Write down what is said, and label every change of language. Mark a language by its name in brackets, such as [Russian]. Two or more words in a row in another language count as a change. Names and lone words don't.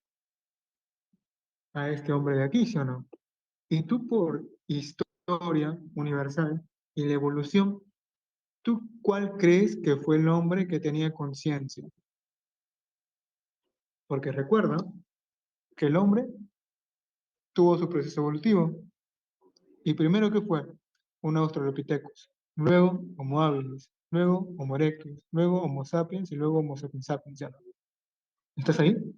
[Spanish] A este hombre de aquí, ¿sí o no? Y tú por historia universal y la evolución, ¿tú cuál crees que fue el hombre que tenía conciencia? Porque recuerda que el hombre tuvo su proceso evolutivo. Y primero, ¿qué fue? Un Australopithecus. Luego, Homo habilis. Luego, Homo erectus. Luego, Homo sapiens. Y luego, Homo sapiens sapiens. ¿Ya no? ¿Estás ahí?